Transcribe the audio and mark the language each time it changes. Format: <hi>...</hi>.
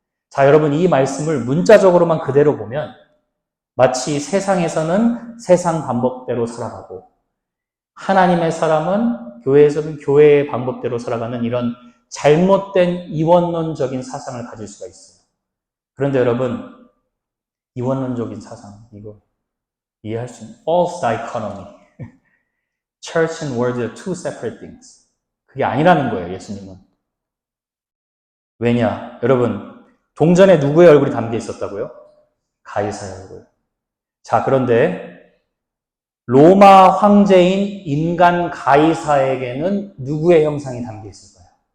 <ko>자, 여러분 이 말씀을 문자적으로만 그대로 보면 마치 세상에서는 세상 방법대로 살아가고 하나님의 사람은 교회에서는 교회의 방법대로 살아가는 이런 잘못된 이원론적인 사상을 가질 수가 있어요. 그런데 여러분 이원론적인 사상 이거 이해할 수 있는</ko> <en>false dichotomy Church and world are two separate things.</en> <ko>그게 아니라는 거예요, 예수님은. 왜냐? 여러분, 동전에 누구의 얼굴이 담겨 있었다고요? 가이사의 얼굴. 자, 그런데 로마 황제인 인간 가이사에게는 누구의 형상이 담겨 있을까요?</ko>